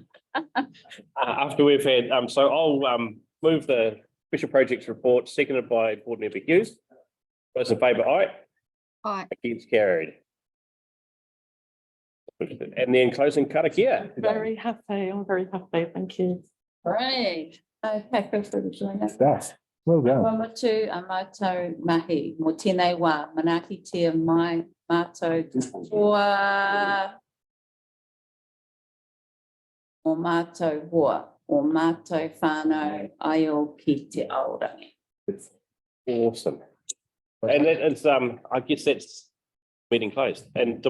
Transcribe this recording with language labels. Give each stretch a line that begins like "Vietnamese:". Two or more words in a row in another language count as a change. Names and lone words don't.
English: After we've had, so I'll move the special projects report, seconded by Board Member Hughes. Those in favour, aye. Aye. Against, carried. And then closing karakia. Very happy. I'm very happy. Thank you. Great. Okay, feel free to join us. Stuff. Well done.
Māori: Wamatu a mātou mahi, mo tēnei wā, manaki tia mai mātou toa o mātou hoa, o mātou whānau aio ki te aorangi.
English: Awesome. And that is, I guess that's meeting closed. And